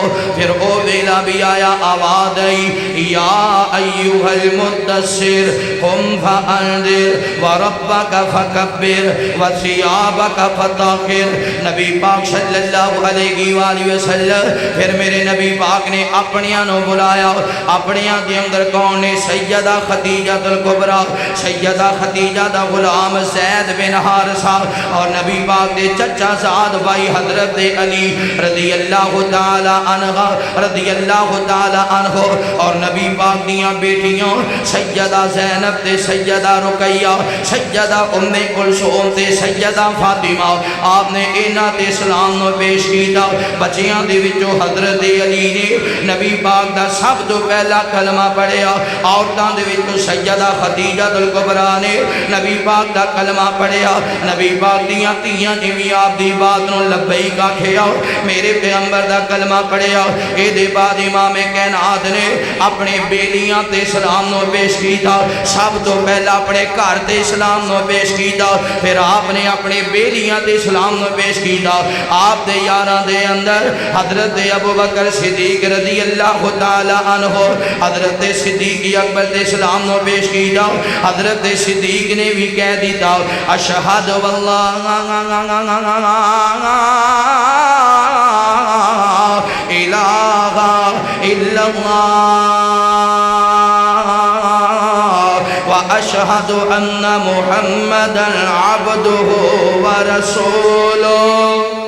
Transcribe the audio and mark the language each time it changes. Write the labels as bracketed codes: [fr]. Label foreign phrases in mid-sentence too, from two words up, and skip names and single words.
[pa] پھر او ویلا بھی آیا، آواز آئی [ar] یا ایھا المدثر قم فانذر وربک فکبر وثیابک فطہر۔ [pa] نبی پاک [ar] صلی اللہ علیہ وآلہ وسلم [pa] پھر میرے نبی پاک نے اپنیاں نو بلایا۔ اپنیاں دے اندر کون نے؟ سیدہ خدیجہ الکبریٰ، سیدہ خدیجہ دا غلام زید بن حارثہ، اور نبی پاک دے چچا زاد بھائی حضرت علی [ar] رضی اللہ تعالی عنہ رضی اللہ تعالی عنہ، [pa] اور نبی پاک دیاں بیٹیاں سیدہ زینب تے سیدہ رقیہ، سیدہ ام کلثوم تے سیدہ فاطمہ۔ آپ نے انہاں تے اسلام نو پیش کیتا۔ بچیاں دے وچوں حضرت علی نے نبی پاک دا سب تو پہلا کلمہ پڑھیا۔ عورتاں دے وچوں سیدہ خدیجہ الکبریٰ نے نبی پاک دا کلمہ پڑھیا۔ نبی پاک دیاں تیاں نے بھی آپ دی بات نو لبیک آکھیا، میرے پیغمبر دا کلمہ پڑھیا۔ اے دے بعد امام کائنات نے اپنے بیلیاں تے اسلام نو پیش کیتا۔ سب تو پہلا اپنے گھر تے اسلام نو پیش کیتا، پھر آپ نے اپنے بیلیاں تے اسلام نو پیش کیتا۔ آپ دے یاراں دے اندر حضرت ابو بکر صدیق [ar] رضی اللہ تعالی عنہ، [pa] حضرت صدیق اکبر تے اسلام نو پیش کیتا۔ حضرت صدیق نے بھی کہہ دیتا [ar] اشہد واللہ الہ الا اللہ واشہد ان محمدا عبدہ ورسولہ۔